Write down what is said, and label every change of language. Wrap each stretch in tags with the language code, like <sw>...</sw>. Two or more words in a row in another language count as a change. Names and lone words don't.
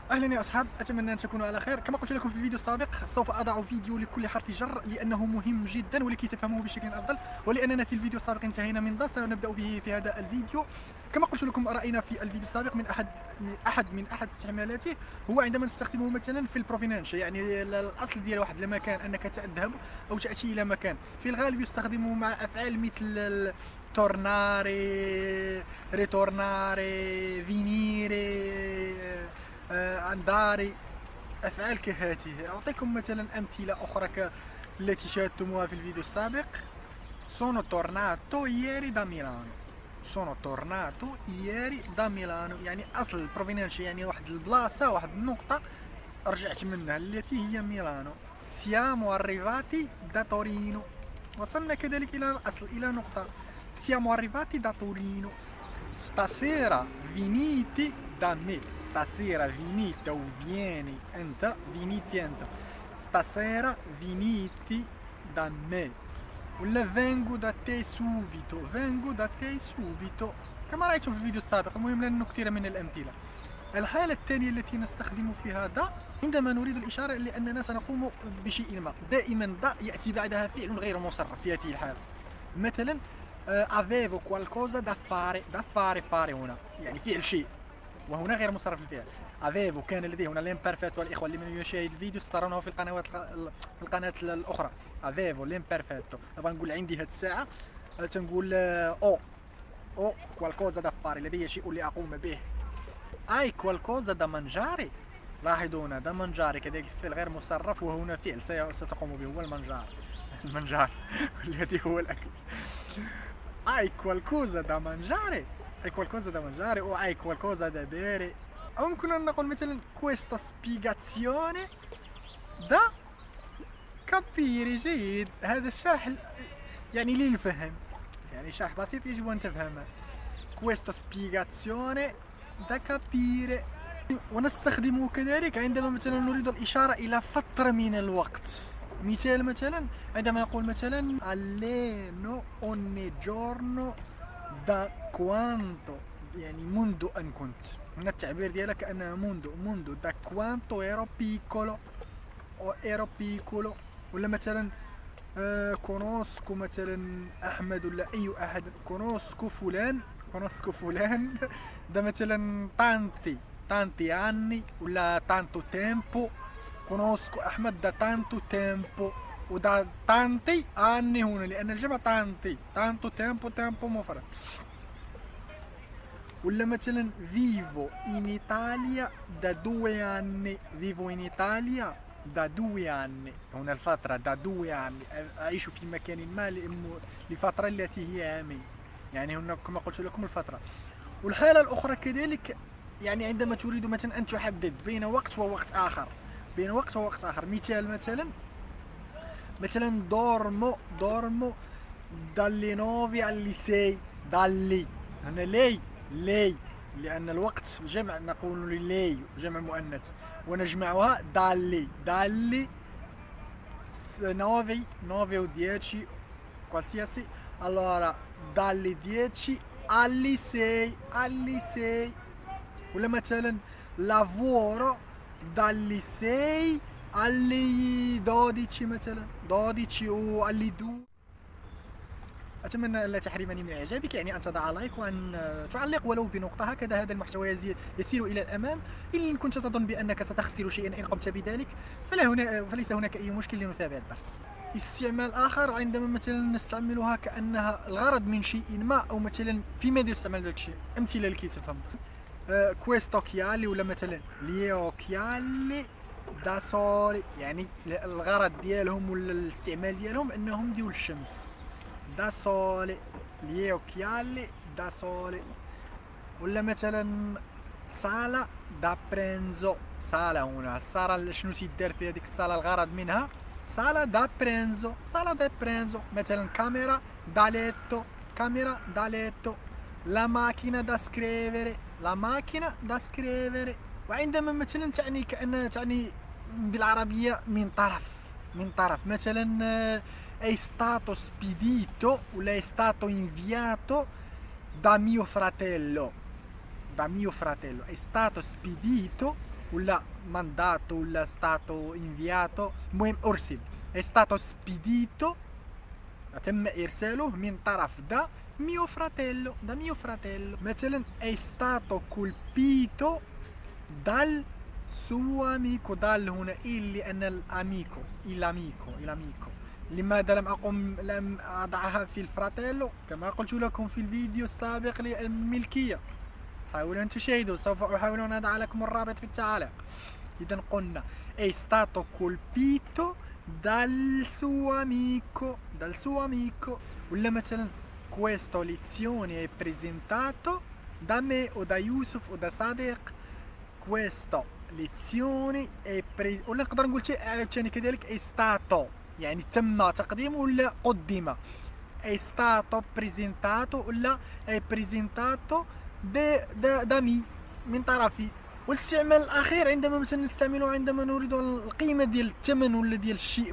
<ar>اهلا يا اصحاب، اتمنى ان تكونوا على خير. كما قلت لكم في الفيديو السابق، سوف اضع فيديو لكل حرف جر لانه مهم جدا ولكي تفهموه بشكل افضل، ولاننا في الفيديو السابق انتهينا من ض، سنبدا به في هذا الفيديو. كما قلت لكم، راينا في الفيديو السابق من احد استعمالاته هو عندما نستخدمه مثلا في البروفينانش، يعني الاصل ديال واحد المكان انك تذهب او تاتي الى مكان. في الغالب يستخدم مع افعال مثل</ar> <it>tornare, ritornare, venire, andare.</it> <ar>أفعال كهذه. أعطيكم مثلا أمثلة أخرى التي شاهدتموها في الفيديو السابق.</ar> <it>Sono tornato ieri da Milano. Sono tornato ieri da Milano،</it> <ar>يعني أصل البروفينانشي، يعني واحد البلاصة، واحد النقطة رجعت منها التي هي ميلانو.</ar> <it>Siamo arrivati da Torino.</it> <ar>وصلنا كذلك إلى الأصل، إلى نقطة.</ar> <it>Siamo arrivati da Torino. Stasera venite da me. Stasera venite o vieni انت، venite انت. Stasera venite da me. ولا vengo da te subito. vengo da te subito</it> <ar>كما رأيتم في الفيديو السابق. المهم لأنه كثير من الأمثلة. الحالة الثانية التي نستخدم فيها دا عندما نريد الإشارة لأننا سنقوم بشيء ما. دائما دا يأتي بعدها فعل غير مصرف في هذه الحالة.</ar> <it>مثلا avevo qualcosa da fare. da fare</it> <ar>هنا يعني فعل شيء، وهنا غير مصرف الفعل. avevo كان لديه هنا l'imperfetto، والإخوة اللي من يشاهد الفيديو سترونه في القناة الأخرى.</ar> <it>avevo l'imperfetto.</it> <ar>نبغى نقول عندي هاد الساعة تنقول او</ar> <it>qualcosa da fare،</it> <ar>لدي شيء لأقوم به.</ar> <it>hai qualcosa da mangiare.</it> <ar>لاحظوا هنا</ar> <it>da mangiare</it> <ar>كذلك فعل غير مصرف، وهنا فعل ستقوم به هو المنجار. المنجار الذي هو الأكل.</ar> <it>hai qualcosa da mangiare. hai qualcosa da mangiare o hai qualcosa da bere.</it> <ar>أو يمكن أن نقول مثلا</ar> <it>questa spiegazione da capire.</it> <ar>جيد، هذا الشرح يعني للفهم، يعني شرح بسيط يجب أن تفهمه.</ar> <it>questa spiegazione da capire.</it> <ar>ونستخدمه كذلك عندما مثلا نريد الإشارة إلى فترة من الوقت. مثال مثلا عندما نقول مثلا</ar> <it>alleno ogni giorno da quanto،</it> <ar>يعني منذ أن كنت. هنا التعبير ديالها كأنها منذ</ar> <it>da quanto ero piccolo</it> <ar>أو</ar> <it>ero piccolo.</it> <ar>ولا مثلا كونوسكو مثلا أحمد ولا أي أحد.</ar> <it>كونوسكو فلان ده مثلا tanti anni ولا tanto tempo. كونوسكو أحمد ده tanto tempo، وده tanti anni</it> <ar>هنا لأن الجمع</ar> <it>tanto tempo مفرد. ولا مثلا vivo in Italia da 2 anni. vivo in Italia da 2 anni،</it> <ar>هنا الفترة</ar> <it>da 2 anni،</it> <ar>أعيش في مكان ما لفترة التي هي عامين، يعني هنا كما قلت لكم الفترة. والحالة الأخرى كذلك يعني عندما تريد مثلا أن تحدد بين وقت ووقت آخر.</ar> <it>مثال مثلا dormo dalle 9 alle 6.</it> <ar>دالي هنا لي لأن الوقت جمع، نقول لي جمع مؤنث ونجمعها دالي</ar> <it>9 o 10 qualsiasi. allora dalle 10 alle 6.</it> <ar>ولا مثلا</ar> <it>lavoro dalle 6 alle 12 مثلا 12 و alle 2.</it> <ar>أتمنى ألا تحرمني من إعجابك، يعني أن تضع لايك وأن تعلق ولو بنقطة. هكذا هذا المحتوى يسير إلى الأمام. إن كنت تظن بأنك ستخسر شيئا إن قمت بذلك فليس هناك أي مشكل لنتابع الدرس. استعمال آخر عندما مثلا نستعملها كأنها الغرض من شيء ما، أو مثلا في ماذا يستعمل ذلك الشيء. أمثلة لكي تفهم.</ar> <it>questo occhiali</it> <ar>ولا مثلا</ar> <it>gli occhiali da sole،</it> <ar>يعني الغرض ديالهم ولا الاستعمال ديالهم أنهم ديول الشمس.</ar> <it>da sole gli occhiali da sole.</it> <ar>ولا مثلا</ar> <it>sala da pranzo.</it> <ar>sala هنا الصالة شنو تيدار في هذيك الصالة، الغرض منها</ar> <it>sala da pranzo. مثلا camera da letto. la macchina da scrivere.</it> <ar>وعندما مثلا تعني كأنها تعني بالعربية من طرف مثلا</ar> <it>è stato spedito</it> <ar>ولا</ar> <it>è stato inviato da mio fratello. è stato spedito ولا mandato ولا stato inviato،</it> <ar>المهم أرسل.</ar> <it>è stato spedito،</it> <ar>تم إرساله من طرف دا</ar> <it>mio fratello، da mio fratello. مثلا è stato colpito dal suo amico.</it> <ar>dal هنا اللي أن الأميكو، الأميكو. لماذا لم أضعها في الفراتيلو؟ كما قلت لكم في الفيديو السابق للملكية. حاولوا أن تشاهدوا، سوف أحاول أن أضع لكم الرابط في التعليق. إذا قلنا</ar> <it>è stato colpito dal suo amico.</it> <ar>ولا مثلا</ar> <it>questo lezione è presentato da me o da Yusuf o da Sadiq. questo lezione è</it> <ar>ولا نقدر نقول شيء ثاني كذلك</ar> <it>è stato،</it> <ar>يعني تم تقديمه ولا قدم.</ar> <it>è stato presentato ولا è presentato da me،</it> <ar>من طرفي. والاستعمال الاخير عندما مثلا نستعمله عندما نريد القيمه ديال الثمن ولا ديال الشيء.</ar>